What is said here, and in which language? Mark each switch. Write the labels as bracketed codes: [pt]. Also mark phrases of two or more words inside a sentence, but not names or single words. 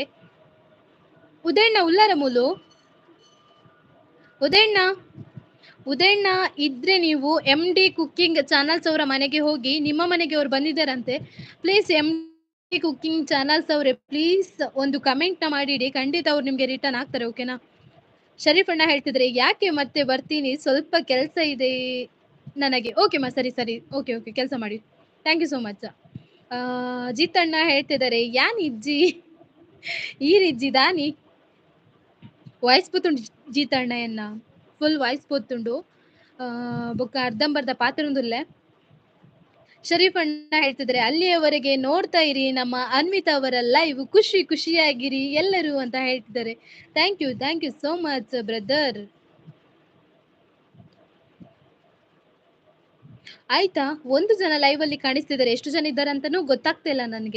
[kn] ಉದಯಣ್ಣ [tcy] ಉಲ್ಲಾರ ಮೂಲು [kn] ಉದಯಣ್ಣ ಇದ್ರೆ ನೀವು MD ಕುಕ್ಕಿಂಗ್ ಚಾನಲ್ಸ್ ಅವರ ಮನೆಗೆ ಹೋಗಿ, ನಿಮ್ಮ ಮನೆಗೆ ಅವ್ರು ಬಂದಿದ್ದಾರಂತೆ. ಪ್ಲೀಸ್ MD ಕುಕ್ಕಿಂಗ್ ಚಾನಲ್ಸ್ ಅವರೇ ಪ್ಲೀಸ್ ಒಂದು ಕಮೆಂಟ್ ನ ಮಾಡಿಡಿ, ಖಂಡಿತ ಅವ್ರು ನಿಮ್ಗೆ ರಿಟರ್ನ್ ಆಗ್ತಾರೆ. ಓಕೆನಾ. ಶರೀಫ್ ಅಣ್ಣ ಹೇಳ್ತಿದ್ರೆ ಯಾಕೆ ಮತ್ತೆ ಬರ್ತೀನಿ, ಸ್ವಲ್ಪ ಕೆಲಸ ಇದೆ ನನಗೆ. ಓಕೆ ಮಾ ಸರಿ ಓಕೆ ಕೆಲಸ ಮಾಡಿ. [en] thank you so much. [kn] ಜೀತಣ್ಣ ಹೇಳ್ತಿದ್ದಾರೆ [tcy] ಯಾನ್ ಇಜ್ಜಿ ಈರಿಜ್ಜಿ ದಾನಿ ವಾಯ್ಸ್ ಪೋತುಂಡು ಜೀತಣ್ಣ ಎನ್ನ [en] full voice [tcy] ಪೋತುಂಡು ಬೊಕ್ಕ ಅರ್ಧಂಬರ್ಧ ಪಾತ್ರೊಂದುಲ್ಲೆ. [kn] ಶರೀಫ್ ಅಣ್ಣ ಹೇಳ್ತಿದ್ರೆ ಅಲ್ಲಿಯವರೆಗೆ ನೋಡ್ತಾ ಇರಿ ನಮ್ಮ ಅನ್ವಿತಾ ಅವರ ಲೈವ್, ಖುಷಿಯಾಗಿರಿ ಎಲ್ಲರೂ ಅಂತ ಹೇಳ್ತಿದ್ದಾರೆ. [en] thank you so much brother. [kn] ಆಯ್ತಾ, ಒಂದು ಜನ ಲೈವ್ ಅಲ್ಲಿ ಕಾಣಿಸ್ತಿದ್ದಾರೆ, ಎಷ್ಟು ಜನ ಇದ್ದಾರೆ ಅಂತಾನೂ ಗೊತ್ತಾಗ್ತಾ ಇಲ್ಲ ನನಗೆ.